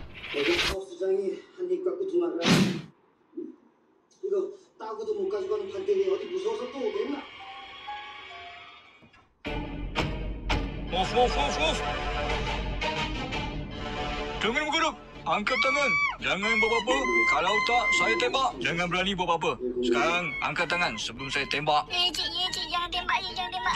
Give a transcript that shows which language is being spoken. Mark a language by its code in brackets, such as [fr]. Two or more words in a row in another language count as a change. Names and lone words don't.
[ko] 여기 하우스장이 한입 갖고 도망가. 이거 따고도 못 가져가는 판때기 어디 무서워서 또 오겠나? [en] Move. [ms] Jangan bergerak. Angkat tangan. Jangan buat apa-apa. Kalau tak, saya tembak. Jangan berani buat apa-apa. Sekarang, angkat tangan sebelum saya tembak. Cik, jangan tembak je, jangan tembak.